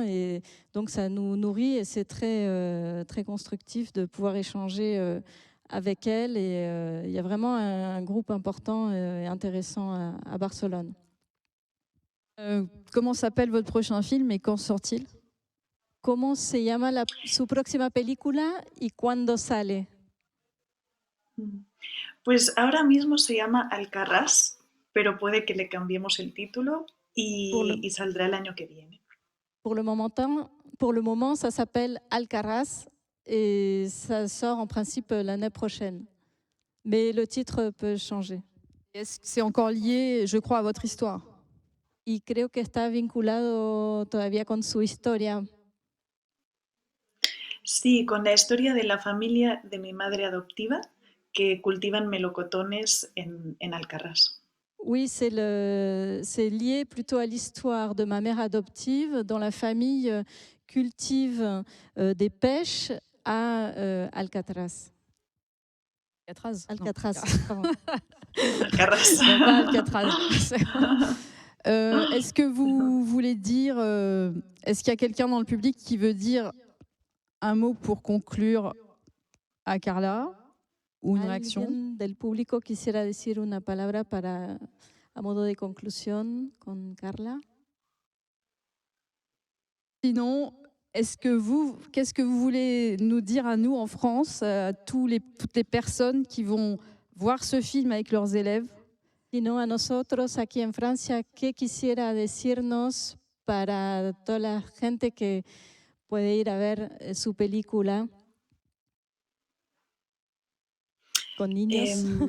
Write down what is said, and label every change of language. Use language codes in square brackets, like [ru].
[fr] Et donc, ça nous nourrit et c'est très, très constructif de pouvoir échanger avec elles. Et il y a vraiment un groupe important et intéressant à Barcelone. Comment s'appelle votre prochain film et quand sort-il? [es] ¿Cómo se llama su próxima película y cuándo sale? Pues ahora mismo se llama Alcarràs, pero puede que le cambiemos el título y saldrá el año que viene. [fr] Pour le moment, ça s'appelle Alcarràs et ça sort en principe l'année prochaine. Mais le titre peut changer. Est-ce que c'est encore lié, je crois, à votre histoire? [es] Y creo que está vinculado todavía con su historia. Sí, con la historia de la familia de mi madre adoptiva, que cultivan melocotones en Alcarràs. [fr] Oui, c'est lié plutôt à l'histoire de ma mère adoptive, dont la famille cultive des pêches à Alcatraz. Alcatraz. Alcatraz. Alcarràs. Non, pas Alcatraz. Est-ce que vous voulez dire, est-ce qu'il y a quelqu'un dans le public qui veut dire un mot pour conclure à Carla ou une réaction? [es] ¿Alguien del público quisiera decir una palabra a modo de conclusión con Carla? [fr] Sinon, qu'est-ce que vous voulez nous dire à nous en France, à toutes les personnes qui vont voir ce film avec leurs élèves? [es] Sino a nosotros aquí en Francia, ¿qué quisiera decirnos para toda la gente que puede ir a ver su película con niños?